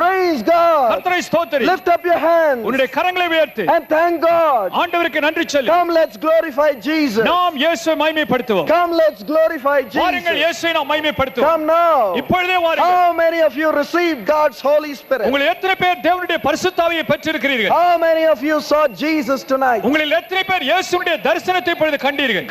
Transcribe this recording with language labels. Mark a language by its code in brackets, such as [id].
[en] Praise God. [ta] கர்த்தரை ஸ்தோத்திரி. [en] Lift up your hands [ta] உன்னுடைய கரங்களை உயர்த்து [en] and thank God. [ta] ஆண்டவருக்கு நன்றி சொல்லு. [en] Come, let's glorify Jesus. [ta] நாம் இயேசுவை மகிமைப்படுத்துவோம். [en] Come, let's glorify [ta] வாருங்கள், [en] Jesus. [ta] இயேசுவை நாம் மகிமைப்படுத்துவோம். [en] Come now. [ta] இப்பொழுதே வாருங்கள். [en] How many of you received God's Holy Spirit? [ta] உங்கள் எத்தனை பேர் தேவனுடைய பரிசுத்த ஆவியை பெற்றிருக்கிறீர்கள்? [en] How many of you saw Jesus tonight? [ta] உங்களில் எத்தனை பேர் இயேசுவுடைய தரிசனத்தை இப்பொழுது கண்டீர்கள்?